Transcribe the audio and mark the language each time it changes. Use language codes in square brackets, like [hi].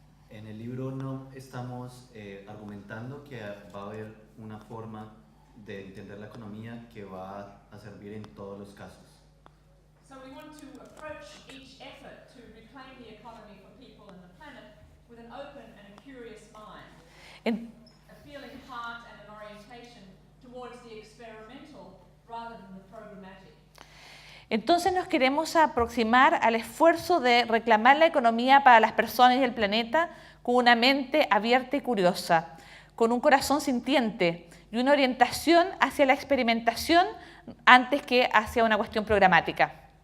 [es] En el libro no estamos argumentando que va a haber una forma de entender la economía que va a servir en todos los casos. [en] So we want to approach each effort to reclaim the economy for people and the planet with an open and a curious mind, a feeling heart and an orientation towards the experimental rather than the programmatic. [es] Entonces nos queremos aproximar al esfuerzo de reclamar la economía para las personas y el planeta con una mente abierta y curiosa, con un corazón sintiente y una orientación hacia la experimentación antes que hacia una cuestión programática.